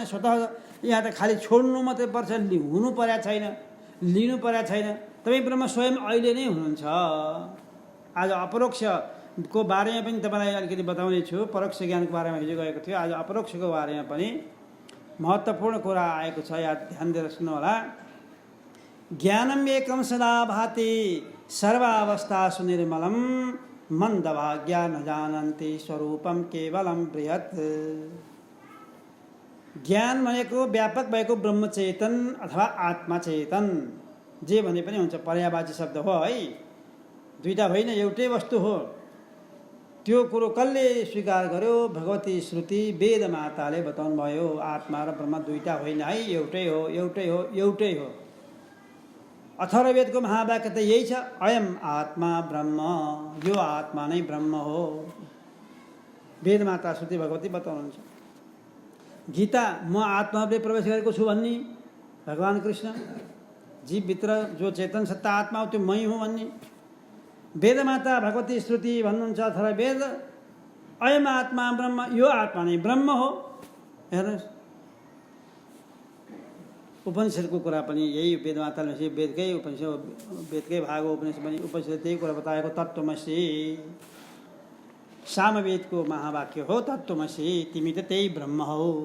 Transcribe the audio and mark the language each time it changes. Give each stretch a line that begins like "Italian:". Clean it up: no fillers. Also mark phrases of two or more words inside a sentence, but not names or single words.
Nepali: स्वतः यहाँ त खालि छोड्नु मात्रै पर्छ, हुनु पर्या छैन, लिनु पर्या छैन। तपाईँ ब्रह्म स्वयं अहिले नै हुनुहुन्छ। आज अपरोक्षको बारेमा पनि तपाईँलाई अलिकति बताउने छु। परोक्ष ज्ञानको बारेमा हिजो गएको थियो। आज अपरोक्षको बारेमा पनि महत्त्वपूर्ण कुरा आएको छ, याद ध्यान दिएर सुन्नु होला।
Sanskrit: ज्ञानम एकम सदा भाति सर्वावस्थासु निर्मलम मन्दभाग्या न जानन्ति स्वरूपम केवलम बृहत्।
Nepali: ज्ञान भनेको व्यापक भएको ब्रह्मचेतन अथवा आत्माचेतन जे भने पनि हुन्छ, पर्यायवाची शब्द हो है। दुईटा होइन, एउटै वस्तु हो। त्यो कुरो कसले स्वीकार गर्यो? भगवती श्रुति वेद माताले बताउनु भयो। आत्मा र ब्रह्म दुईटा होइन है, एउटै हो, एउटै हो, एउटै हो। अथर्ववेदको महावाक्य त यही छ,
Sanskrit: अयम आत्मा ब्रह्म,
Nepali: यो आत्मा नै ब्रह्म हो। वेद माता श्रुति भगवती बताउनुहुन्छ। गीता म आत्माले प्रवेश गरेको छु भन्ने भगवान् कृष्ण, जीवभित्र जो चेतन सत्ता आत्मा हो त्यो मै हुँ भन्ने वेद माता भगवती श्रुति भन्नुहुन्छ।
Sanskrit: अथर्ववेद अयम आत्मा ब्रह्म,
Nepali: यो आत्मा नै ब्रह्म हो। हेर्नुहोस्, उपनिषदको कुरा पनि यही वेदमाताले वेदकै उपनिषद, वेदकै भाग हो उपनिषद पनि। उपनिषदले त्यही कुरा बताएको, तत्त्वमसि। सामवेदको महावाक्य हो तत्त्वमसि, तिमी त त्यही ब्रह्म हो।